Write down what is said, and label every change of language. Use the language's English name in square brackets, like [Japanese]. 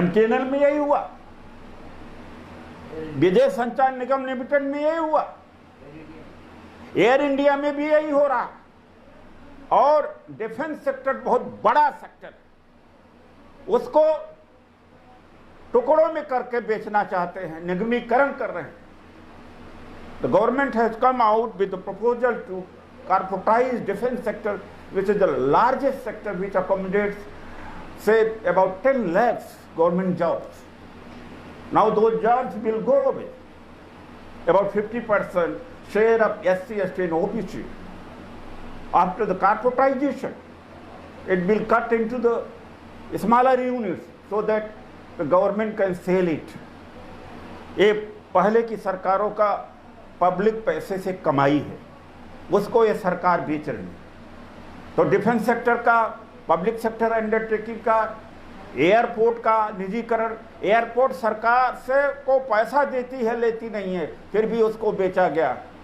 [Hindi] MTNL में यही हुआ, विदेश संचार निगम लिमिटेड में यही हुआ, एयर इंडिया में भी यही हो रहा। और डिफेंस सेक्टर बहुत बड़ा सेक्टर है, उसको टुकड़ों में करके बेचना चाहते हैं, निगमीकरण कर रहे हैं। [English] The government has come out with a proposal to corporatize defense sector, which is the largest sector, which accommodates, say, about 10 lakhs government jobs. Now those jobs will go away. About 50% share of SC, ST and OBC. After the corporatization, it will cut into the smaller units so that the government can sell it. [Hindi] ये पहले की सरकारों का public पैसे से कमाई है, उसको ये सरकार बेच रही है। तो डिफेंस सेक्टर का, पब्लिक सेक्टर अंडरटेकिंग का, एयरपोर्ट का निजीकरण, एयरपोर्ट सरकार से को पैसा देती है, लेती नहीं है, फिर भी उसको बेचा गया।